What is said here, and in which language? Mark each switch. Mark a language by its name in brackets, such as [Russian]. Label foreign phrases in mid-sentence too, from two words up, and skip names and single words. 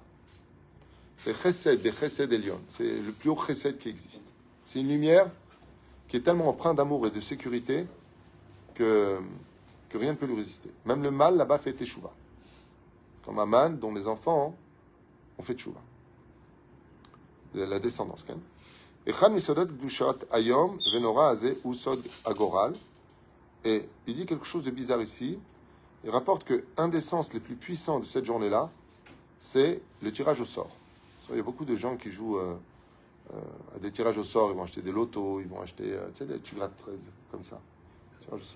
[French] C'est Chesed, des [Hebrew] חסד עליון. [French] C'est le plus haut Chesed qui existe. C'est une lumière qui est tellement empreinte d'amour et de sécurité que rien ne peut lui résister. Même le mal, là-bas, fait Teshuvah. Comme Aman, dont les enfants ont fait Teshuvah. La descendance, quand même. [Hebrew] אחד מסודות קדושת היום הנורא הזה וסוד הגורל. [French] Et il dit quelque chose de bizarre ici. Il rapporte que un des sens les plus puissants de cette journée-là, c'est le tirage au sort. Il y a beaucoup de gens qui jouent à des tirages au sort. Ils vont acheter des lotos, ils vont acheter, tu sais, tu grattes comme ça. Tirage au sort.